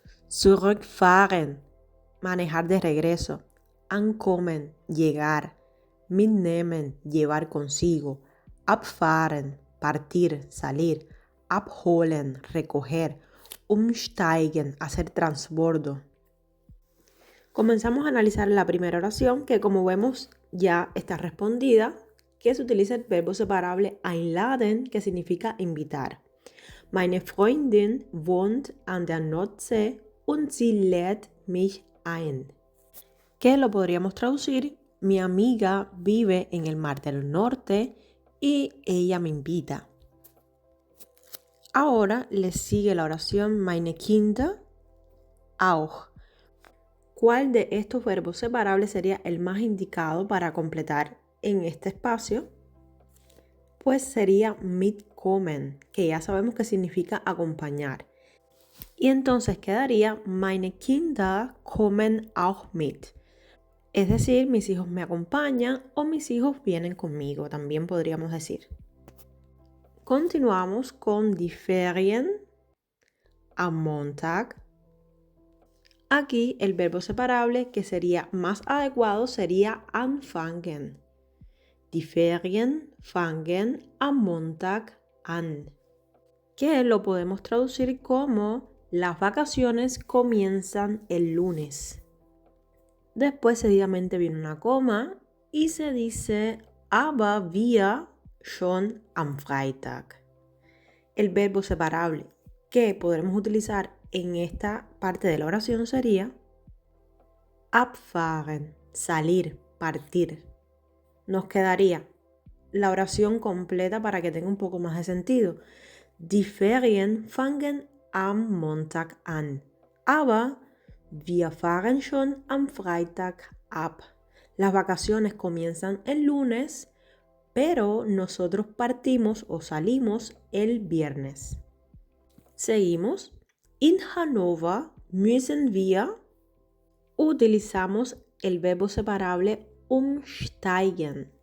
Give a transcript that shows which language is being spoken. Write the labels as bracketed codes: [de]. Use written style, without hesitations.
[es] zurückfahren, manejar de regreso, ankommen, llegar, mitnehmen, llevar consigo, abfahren, partir, salir, abholen, recoger, umsteigen, hacer transbordo. Comenzamos a analizar la primera oración que, como vemos, ya está respondida, que se utiliza el verbo separable einladen, que significa invitar. [de] Meine Freundin wohnt an der Nordsee und sie lädt mich ein. [es] Que lo podríamos traducir: mi amiga vive en el Mar del Norte y ella me invita. Ahora le sigue la oración [de] meine Kinder auch. [es] ¿Cuál de estos verbos separables sería el más indicado para completar en este espacio? Pues sería mitkommen, que ya sabemos que significa acompañar. Y entonces quedaría [de] meine Kinder kommen auch mit. [es] Es decir, mis hijos me acompañan o mis hijos vienen conmigo, también podríamos decir. Continuamos con [de] die Ferien am Montag. [es] Aquí el verbo separable que sería más adecuado sería anfangen. [de] Die Ferien fangen am Montag an, [es] que lo podemos traducir como las vacaciones comienzan el lunes. Después seguidamente viene una coma y se dice [de] aber wir schon am Freitag. [es] El verbo separable que podremos utilizar en esta parte de la oración sería abfahren, salir, partir. Nos quedaría la oración completa para que tenga un poco más de sentido. [de] Die Ferien fangen am Montag an, aber wir fahren schon am Freitag ab. [es] Las vacaciones comienzan el lunes, pero nosotros partimos o salimos el viernes. Seguimos. [de] In Hannover müssen wir. [es] Utilizamos el verbo separable umsteigen.